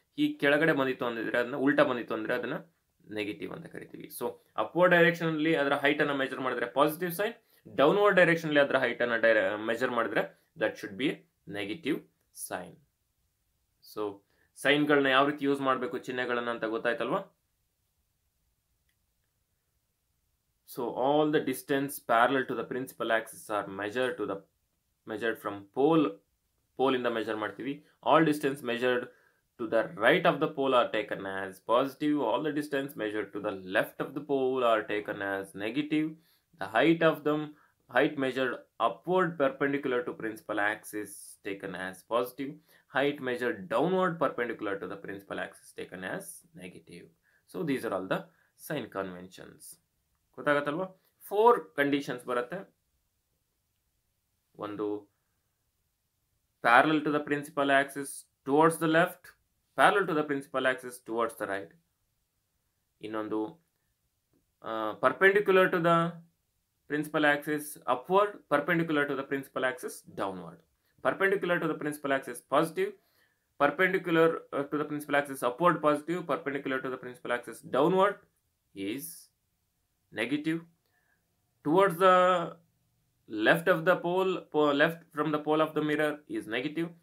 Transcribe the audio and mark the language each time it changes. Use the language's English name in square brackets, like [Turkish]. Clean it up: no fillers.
[Kannada] ಹೀಗೆ ಕೆಳಗಡೆ ಬಂದಿತ್ತು ಅಂದಿದ್ರೆ, ಅದನ್ನ ಉಲ್ಟಾ ಬಂದಿತ್ತು ಅಂದ್ರೆ ಅದನ್ನ ನೆಗೆಟಿವ್ ಅಂತ ಕರಿತೀವಿ. ಸೊ ಅಪ್ವರ್ಡ್ ಡೈರೆಕ್ಷನ್ ಅಲ್ಲಿ ಅದರ ಹೈಟ್ ಅನ್ನ ಮೆಜರ್ ಮಾಡಿದ್ರೆ ಪಾಸಿಟಿವ್ ಸೈನ್, ಡೌನ್ವರ್ಡ್ ಡೈರೆಕ್ಷನ್ ಅಲ್ಲಿ ಅದರ ಹೈಟ್ ಅನ್ನ ಮೆಜರ್ ಮಾಡಿದ್ರೆ [English] That should be negative sign. [Kannada] So ಸೈನ್ಗಳನ್ನ ಯಾವ ರೀತಿ ಯೂಸ್ ಮಾಡಬೇಕು, ಚಿಹ್ನೆಗಳನ್ನ ಅಂತ ಗೊತ್ತಾಯ್ತಲ್ವಾ? [English] So all the distance parallel to the principal axis are measured from pole in the measure [Kannada] ಮಾಡ್ತೀವಿ. [English] All distance measured to the right of the pole are taken as positive. All the distance measured to the left of the pole are taken as negative. The height measured upward perpendicular to principal axis taken as positive. Height measured downward perpendicular to the principal axis taken as negative. So these are all the sign conventions. [Kannada] ಗೊತ್ತಾಗತ್ತಲ್ವಾ? 4 conditions ಬರುತ್ತೆ. ಒಂದು [English] Parallel to the principal axis towards the left, parallel to the principal axis towards the right. [Kannada] ಇನ್ನೊಂದು [English] Perpendicular to the principal axis upward, perpendicular to the principal axis downward. Perpendicular to the principal axis positive, perpendicular to the principal axis upward positive, perpendicular to the principal axis downward is negative. Towards the left of the pole, left from the pole of the mirror is negative.